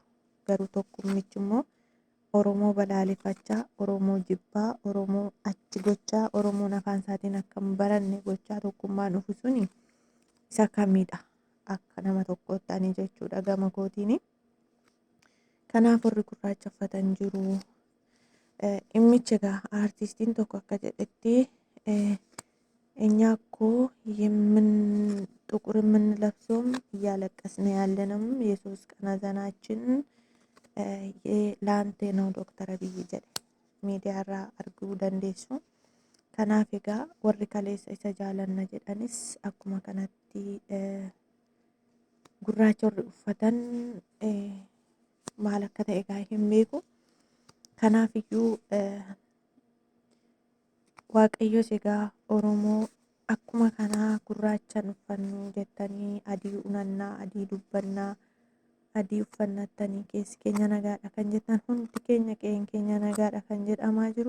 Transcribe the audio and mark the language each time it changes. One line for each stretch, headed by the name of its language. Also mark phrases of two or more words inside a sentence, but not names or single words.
Oromo: Garuu tokkummichi immoo Oromoo balaaleffachaa, Oromoo jibbaa, Oromoo achi gochaa, Oromoon afaan isaatiin akka hin baranne gochaa tokkummaan dhufu suni isa kamidha akka nama tokkootti ani jechuudha gama kootiin. Kanaaf warri gurraacha uffatan jiru. Dhimmichi egaa aartistiin tokko akka jedhetti
Amharic: እኛ እኮ ጥቁር የምንለብሰውም እያለቀስን ያለንም የሶስት ቀን ሐዘናችን ላንተ ነው ዶክተር አብይ
Oromo: jedhe miidiyaarraa arguu dandeessu. Kanaaf egaa warri kaleessa isa jaalanna jedhanis akkuma kanatti gurraacha warri uffatan maal akka ta'e egaa hin beeku. Kanaafiyyuu Waaqayyos egaa Oromoo akkuma kanaa gurraachan uffannu jettanii adii unannaa, adii dubbannaa, adii uffannattanii keessi keenya nagaadha kan jettan hundi keenya qe'een keenya nagaadha kan jedhamaa jiru.